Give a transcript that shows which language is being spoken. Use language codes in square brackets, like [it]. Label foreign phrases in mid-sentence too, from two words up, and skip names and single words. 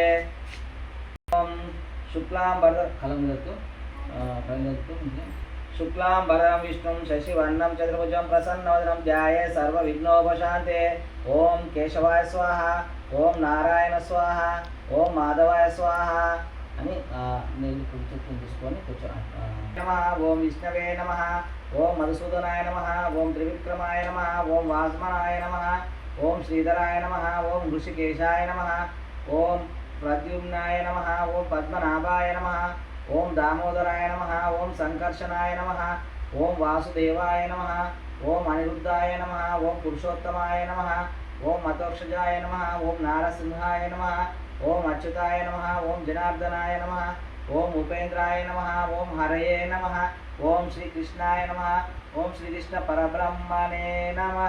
[sa] ओम शुक्लां वरद फलं दत्तु शुक्लां वरदं विष्णुं शशिवर्णं चतुर्भुजं प्रसन्नवदनं ध्याये सर्वविघ्नोपशान्ते. ओम केशवाय स्वाहा ओम नारायण स्वाहा ओम माधवाय स्वाहा [te] అని నేను తీసుకొని కూర్చోండి. [sa] నమః ఓం విష్ణవే నమః ఓం మధుసూదనాయ నమః ఓం త్రివిక్రమాయ నమః ఓం వాస్మనాయ నమః ఓం శ్రీధరాయ నమః ఓం ఋషికేశాయ నమః ఓం ప్రద్యుమ్నాయ నమః ఓం పద్మనాభాయ నమః ఓం దామోదరాయ నమః ఓం సంకర్షణాయ నమః ఓం వాసుదేవాయ నమః ఓం అనిరుద్ధాయ నమః ఓం పురుషోత్తమాయ నమః ఓం మతోక్షజాయ నమః ఓం నారసింహాయ నమః ఓం అచ్యుతాయ నమః ఓం జనార్దనాయ నమః ఓం ఉపేంద్రాయ నమః ఓం హరయే నమః ఓం శ్రీకృష్ణాయ నమః ఓం శ్రీకృష్ణ పరబ్రహ్మణే నమః.